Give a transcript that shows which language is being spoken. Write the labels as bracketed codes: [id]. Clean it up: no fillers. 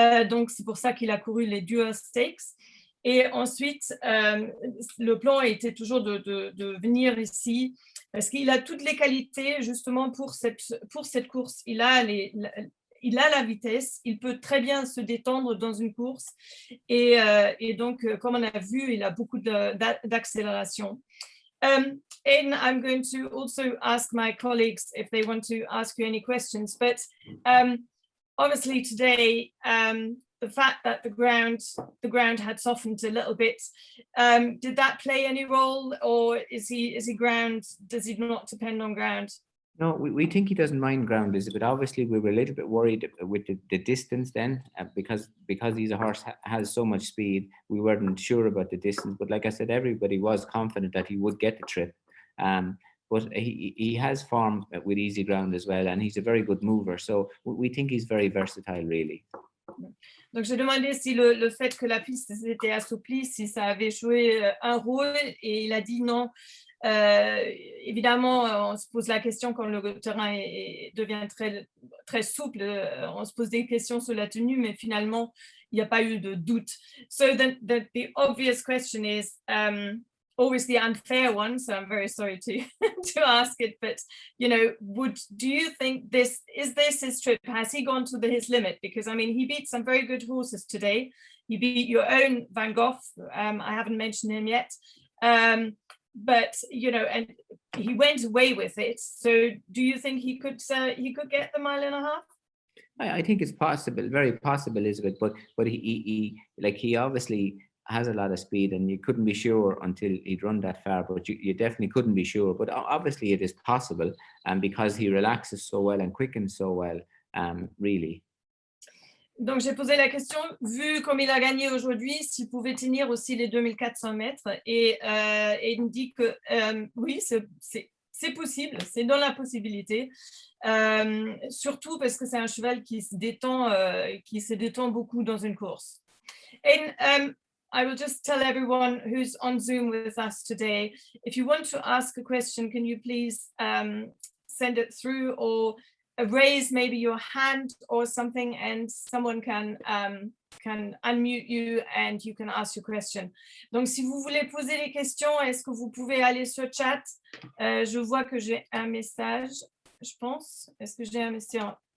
[fr] Donc c'est pour ça qu'il a couru les Dewhurst Stakes. Et ensuite, le plan était toujours de venir ici, parce qu'il a toutes les qualités justement pour cette course. Il a la vitesse, il peut très bien se détendre dans une course, et donc, comme on a vu, il a beaucoup d'accélération. [en] And I'm going to also ask my colleagues if they want to ask you any questions, but obviously today, the fact that the ground had softened a little bit, did that play any role, or does he not depend on ground? No, we think he doesn't mind ground, Elizabeth. Obviously, we were a little bit worried with the distance then, because he's a horse has so much speed. We weren't sure about the distance, but like I said, everybody was confident that he would get the trip. But he has form with easy ground as well, and he's a very good mover. So we think he's very versatile, really. [fr] Donc, j'ai demandé si le fait que la piste s'était assouplie, si ça avait joué un rôle, et il a dit non. Évidemment, on se pose la question quand le terrain devient très, très souple, on se pose des questions sur la tenue, mais finalement, il n'y a pas eu de doute. [en] So the obvious question is always the unfair one, so I'm very sorry to ask it, but do you think is this his trip? Has he gone to his limit? Because I mean, he beat some very good horses today. he beat your own vainqueurs. I haven't mentioned him yet. But and he went away with it. So do you think he could get the mile and a half? I think it's possible, very possible, Elizabeth. But he obviously has a lot of speed, and you couldn't be sure until he'd run that far. But you definitely couldn't be sure. But obviously it is possible, because he relaxes so well and quickens so well, really. [fr] Donc, j'ai posé la question, vu comme il a gagné aujourd'hui, s'il pouvait tenir aussi les 2400 mètres. Et il me dit que oui, c'est possible, c'est dans la possibilité. Surtout parce que c'est un cheval qui se détend beaucoup dans une course. [en] And I will just tell everyone who's on Zoom with us today, if you want to ask a question, can you please send it through, or raise maybe your hand or something, and someone can unmute you and you can ask your question. [fr] Donc, si vous voulez poser les questions, est-ce que vous pouvez aller sur le chat? Je vois que j'ai un message, je pense. Est-ce que j'ai un message?